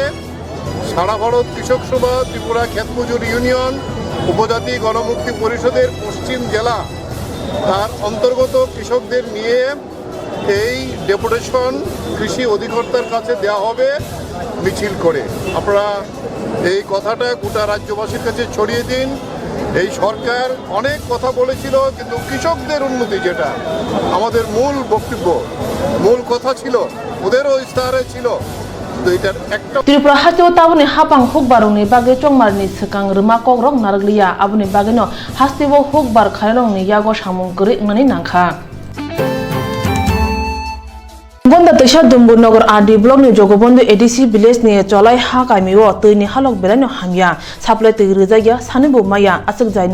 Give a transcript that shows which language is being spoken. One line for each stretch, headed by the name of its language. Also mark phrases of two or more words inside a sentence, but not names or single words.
Bangla: সারা ভারত কৃষক সভা ত্রিপুরা ক্ষেত মজুর ইউনিয়ন উপজাতি গণমুক্তি পরিষদের পশ্চিম জেলা তার অন্তর্গত কৃষকদের নিয়ে এই ডেপুটেশন কৃষি অধিকর্তার কাছে দেওয়া হবে মিছিল করে আপনারা এই কথাটা গোটা রাজ্যবাসীর কাছে ছড়িয়ে দিন এই সরকার অনেক কথা বলেছিল কিন্তু কৃষকদের উন্নতি যেটা আমাদের মূল বক্তব্য মূল কথা ছিল ওদেরও ইস্তাহারে ছিল
Kok Borok: Tripura hastibo tabuni hapang hukbarong ni bage chongmar ni sekang rema kokrok nargliya abuni bage no hastibo hukbar khairong ni yago samung gori ngani nangkha Gonda Tisha Dumbunogor RD Block ni Jogobondu ADC Village ni Cholai ha kaimiwo tui ni halok belano hamya saplai tui rizaya sanibu maya asuk jai